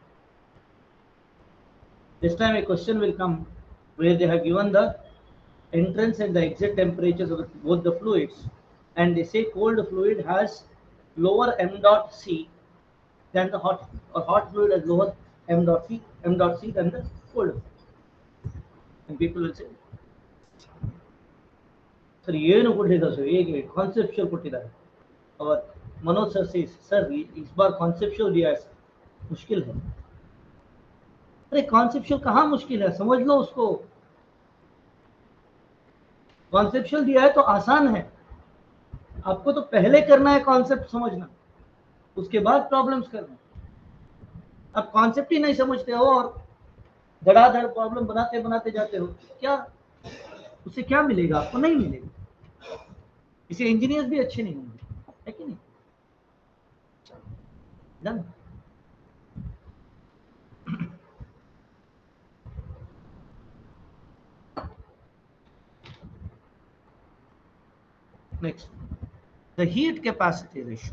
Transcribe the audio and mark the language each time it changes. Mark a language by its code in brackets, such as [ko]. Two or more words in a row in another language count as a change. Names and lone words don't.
[en] This time a question will come where they have given the entrance and the exit temperatures of both the fluids, and they say cold fluid has lower m dot C than the hot, or hot fluid has lower m dot C than the cold. And people will say, sir, [kn] ಏನು ಕೊಟ್ಟಿದ್ದಾರೆ ಸರ್, ಹೇಗೆ ಕಾನ್ಸೆಪ್ಚುಯಲ್ ಕೊಟ್ಟಿದ್ದಾರೆ. [hi] और मनोज सर से, सर इस बार कॉन्सेप्चुअल दिया है, मुश्किल है. अरे कॉन्सेप्चुअल कहाँ मुश्किल है, समझ लो उसको. कॉन्सेप्चुअल दिया है तो आसान है. आपको तो पहले करना है कॉन्सेप्ट समझना, उसके बाद प्रॉब्लम्स करना. आप कॉन्सेप्ट ही नहीं समझते हो और धड़ाधड़ प्रॉब्लम बनाते बनाते जाते हो, क्या उससे क्या मिलेगा? आपको नहीं मिलेगा. इसे इंजीनियर्स भी अच्छे नहीं होंगे, है कि नहीं? [en] Done. Next, the heat capacity ratio.